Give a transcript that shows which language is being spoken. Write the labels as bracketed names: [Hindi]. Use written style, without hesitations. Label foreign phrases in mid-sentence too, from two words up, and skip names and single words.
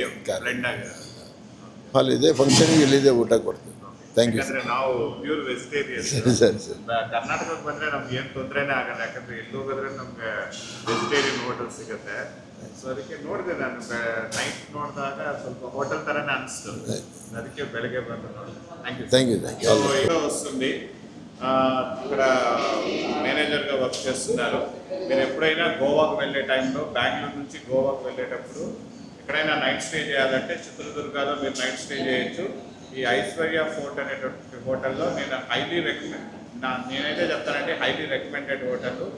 [Kannada] ಹಾಲಿದೆ, ಫಂಕ್ಷನಿಗೆ ಇಲ್ಲಿದೆ ಊಟ ಕೊಡ್ತೀವಿ. [English] Thank you. [Kannada] ಯಾಕಂದರೆ ನಾವು [English] pure vegetarian. [Kannada] ಸರಿ ಸರಿ. ಕರ್ನಾಟಕಕ್ಕೆ ಬಂದರೆ ನಮ್ಗೆ ಏನು ತೊಂದರೆನೇ ಆಗಲ್ಲ, ಯಾಕಂದರೆ ಎಲ್ಲಿ ಹೋಗಿದ್ರೆ ನಮಗೆ [English] vegetarian hotel [Kannada] ಸಿಗುತ್ತೆ. ಸೊ ಅದಕ್ಕೆ ನೋಡಿದೆ ನಾನು, ನೈಟ್ ನೋಡಿದಾಗ ಸ್ವಲ್ಪ ಹೋಟೆಲ್ ಥರನೇ ಅನಿಸ್ತು, ಅದಕ್ಕೆ ಬೆಳಗ್ಗೆ ಬಂದು ನೋಡಿದೆ. [English] Thank you. [Telugu] వస్తుంది. ఇక్కడ మేనేజర్గా వర్క్ చేస్తున్నారు. మీరు ఎప్పుడైనా గోవాకు వెళ్ళే టైంలో, బెంగళూరు నుంచి గోవాకు వెళ్ళేటప్పుడు ఎక్కడైనా [English] night stay [Telugu] చేయాలంటే చిత్రదుర్గలో మీరు [English] night stay [Telugu] చేయొచ్చు. ఈ ఐశ్వర్య ఫోర్ట్ అనేటువంటి హోటల్లో నేనైతే చెప్తానంటే [English] highly recommended hotel.